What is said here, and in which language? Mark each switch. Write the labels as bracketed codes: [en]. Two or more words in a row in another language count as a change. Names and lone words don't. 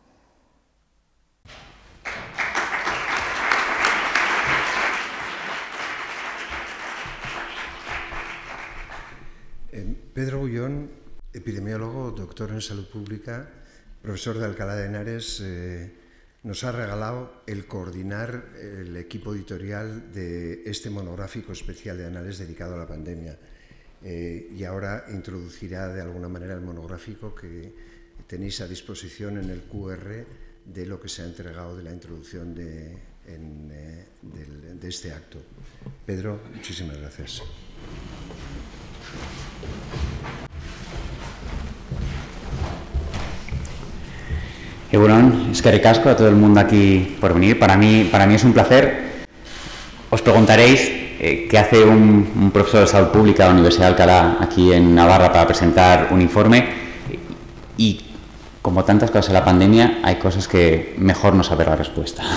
[es] Pedro Gullón, epidemiólogo, doctor en salud pública, profesor de Alcalá de Henares, nos ha regalado el coordinar el equipo editorial de este monográfico especial de Anales dedicado a la pandemia. Y ahora introducirá de alguna manera el monográfico que tenéis a disposición en el QR de lo que se ha entregado de la introducción de este acto. Pedro, muchísimas gracias. [eu] Egunon, eskerrik asko [es] a todo el mundo aquí por venir. Para mí es un placer. Os preguntaréis qué hace un profesor de salud pública de la Universidad de Alcalá aquí en Navarra para presentar un informe. Y como tantas cosas en la pandemia, hay cosas que mejor no saber la respuesta.